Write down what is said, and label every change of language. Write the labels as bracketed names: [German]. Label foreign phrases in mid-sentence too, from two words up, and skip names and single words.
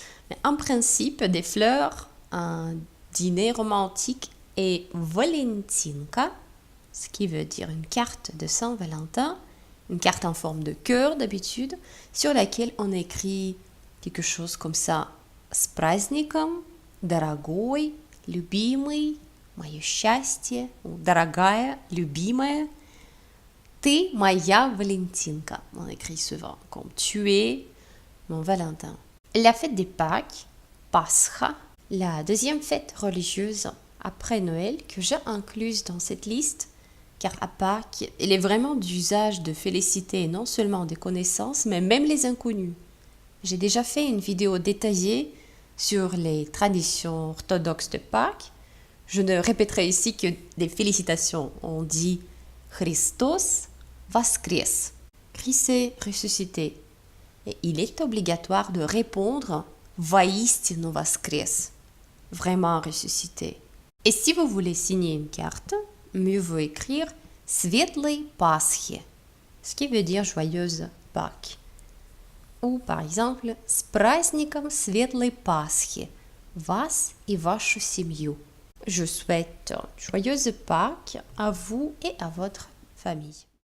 [French] Mais en principe, des fleurs, un dîner romantique et Valentinka, ce qui veut dire une carte de Saint-Valentin, une carte en forme de cœur d'habitude, sur laquelle on écrit quelque chose comme ça. [Russian] С праздником, дорогой, любимый, мое счастье, ou дорогая, любимая. Ты моя Valentinka. [French] On écrit souvent comme tu es mon Valentin. La fête des Pâques, Pascha, la deuxième fête religieuse après Noël que j'ai incluse dans cette liste, car à Pâques, il est vraiment d'usage de féliciter non seulement des connaissances, mais même les inconnus. J'ai déjà fait une vidéo détaillée sur les traditions orthodoxes de Pâques. Je ne répéterai ici que des félicitations. On dit [Russian] Христос воскрес, [French] Christ est ressuscité. Et il est obligatoire de répondre [Russian] воистину воскрес, [French] vraiment ressuscité. Et si vous voulez signer une carte, mieux vaut écrire [Russian] Светлой Пасхи, [French] ce qui veut dire joyeuse Pâques. Ou par exemple, [Russian] с праздником Светлой Пасхи, вас и вашу семью. [French] Je souhaite joyeuse Pâques à vous et à votre famille.